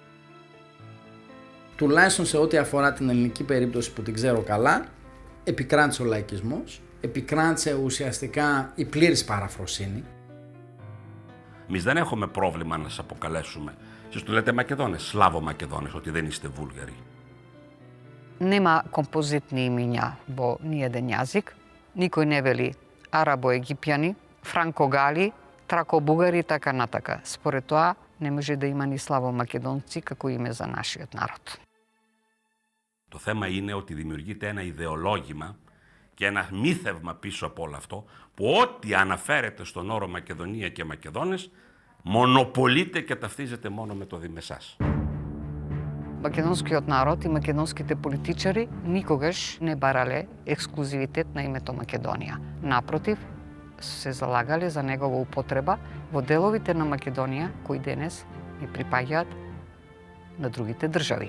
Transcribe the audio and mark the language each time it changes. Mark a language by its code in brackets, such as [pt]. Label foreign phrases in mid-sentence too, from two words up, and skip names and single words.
[el] τουλάχιστον σε ό,τι αφορά την ελληνική περίπτωση που την ξέρω καλά, επικράτησε ο λαϊκισμός, επικράτησε ουσιαστικά η πλήρης παραφροσύνη. Εμείς δεν έχουμε πρόβλημα να σας αποκαλέσουμε. Εσείς του λέτε Μακεδόνες, Σλάβο Μακεδόνες, ότι δεν είστε Βούλγαροι. [mk] Нема композитни имиња во ниеден јазик. Никој не вели арабо-египјани, франко-гали, трако-бугари и така натака. Според тоа, не може да има ни славо-македонци како име за нашиот народ. [el] Το θέμα είναι ότι δημιουργείται ένα ιδεολόγημα και ένα μύθευμα πίσω από όλο αυτό, που ό,τι αναφέρεται στον όρο Μακεδονία και Μακεδόνες, μονοπολείται και ταυτίζεται μόνο με το διμεσάς. [mk] Македонскиот народ и македонските политичари никогаш не барале ексклузивитет на името Македонија. Напротив, се залагале за негова употреба во деловите на Македонија кои денес не припаѓаат на другите држави.